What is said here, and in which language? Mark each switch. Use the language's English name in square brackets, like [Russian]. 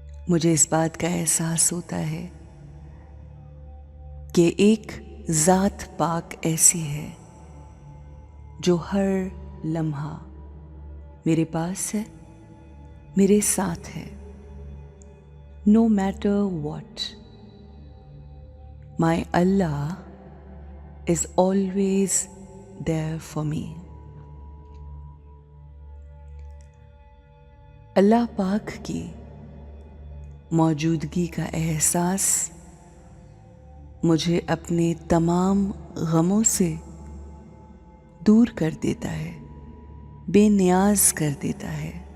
[Hindi] मुझे इस बात का एहसास होता है कि एक ज़ात पाक ऐसी है जो हर लम्हा मेरे पास है, मेरे साथ है। [English] No matter what, my Allah is always there for me. [Hindi] अल्लाह पाक की मौजूदगी का एहसास मुझे अपने तमाम गमों से दूर कर देता है, बेनियाज कर देता है।